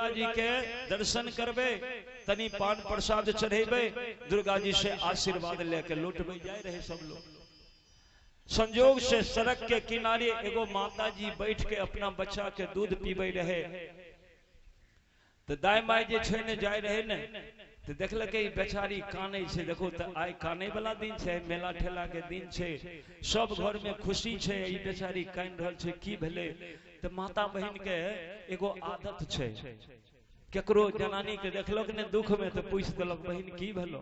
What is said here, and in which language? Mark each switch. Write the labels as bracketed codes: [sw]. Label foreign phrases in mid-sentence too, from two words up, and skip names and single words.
[mai] जी के दर्शन करबे, तनी पान प्रसाद चढ़ेबे, दुर्गा जी से आशीर्वाद लेके लौटबे जाए रहे सब लोग। संजोग से सड़क के किनारे एगो माता जी बैठ के अपना बच्चा के दूध पीबे रहे, तो दाई माई जे छै ने जाए रहे ने, तो देखलकै बेचारी कानै छै। देखो तो आइ कानै वाला दिन छै, मेला ठेला के दिन छै, सब घर में खुशी छै, ई बेचारी कानि रहल छै, की भेलै? तो माता बहन के एगो आदत छै, केकरो जनानी के देखलक ने दुख में तो पूछ देलक बहन की भेलो।